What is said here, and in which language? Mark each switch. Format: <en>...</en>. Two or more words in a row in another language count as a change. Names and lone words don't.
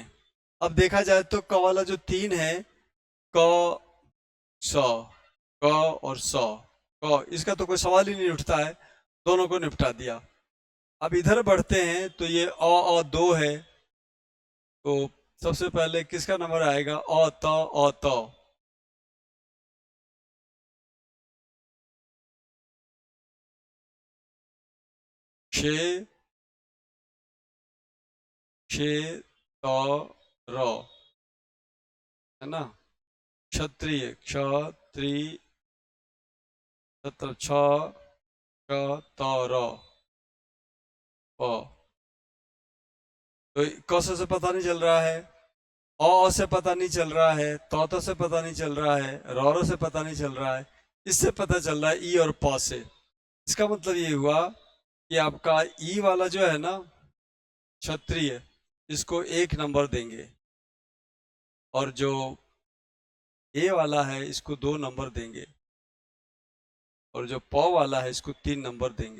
<hi>अब देखा जाए तो क वाला जो तीन है, क 100, क और 100, क, इसका तो कोई सवाल ही नहीं उठता है, दोनों को निपटा दिया। अब इधर बढ़ते हैं तो ये अ 2 है, तो सबसे पहले किसका नंबर आएगा? अ त। 6 6 त र, है ना? क्षत्रिय, क्षत्रिय, छ त र प। तो क से पता नहीं चल रहा है, अ से पता नहीं चल रहा है, त से पता नहीं चल रहा है, र से पता नहीं चल रहा है। इससे पता चल रहा है ई और प से। इसका मतलब ये हुआ कि आपका ई वाला जो है ना, क्षत्रिय, इसको 1 नंबर देंगे, और जो ए वाला है इसको 2 नंबर देंगे, और जो प वाला है इसको 3 नंबर देंगे।</hi>